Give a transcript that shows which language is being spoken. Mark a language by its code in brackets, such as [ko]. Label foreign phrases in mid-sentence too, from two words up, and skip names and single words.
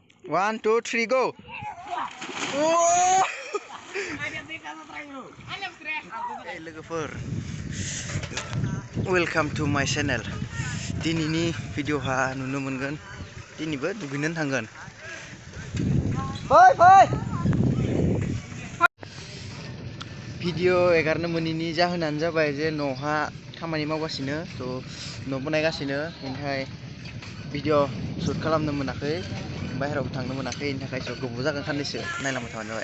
[en] 1, 2, 3, go. Hey logofer, welcome to my channel. [brx] दिनिनि भिडिअ हा नुनो मोनगोन. Diniबो दुगैनो थांगोन. Fai. Video egarनो मोनिनि जाहोनानो जाबाय जे न'हा खामानि मावगासिनो थ' न' बनायगासिनो बेनिखाय भिडिअ शुट खालामनो मोनाखै बाहेरायाव थांनो मोनाखै बेनि थाखाय स' गोबाव जागोन साननैसो नायलांबाय थाबानो जाबाय.